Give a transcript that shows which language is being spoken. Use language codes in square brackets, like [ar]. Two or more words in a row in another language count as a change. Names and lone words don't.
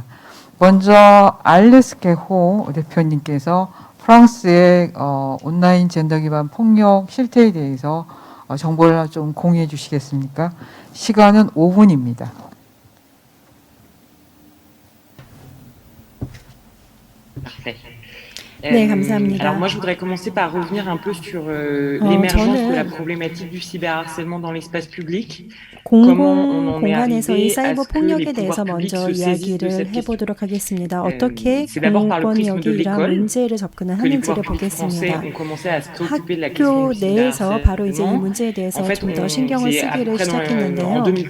[ko] 먼저 알레스케 호 대표님께서 프랑스의 온라인 젠더 기반 폭력 실태에 대해서 정보를 좀 공유해 주시겠습니까? 시간은 5분입니다. [fr] Parfait. [ko] 네, 감사합니다. [fr] Alors moi, je voudrais commencer par revenir un peu sur l'émergence de la problématique du cyberharcèlement dans l'espace public. [ko] 공공 공간에서의 사이버 폭력에 대해서 먼저 이야기를 해보도록 하겠습니다. 어떻게 공권력이 이러한 문제를 접근을 하는지를 보겠습니다. 학교 내에서 바로 이제 이 문제에 대해서 좀 더 신경을 쓰기를 시작했는데요.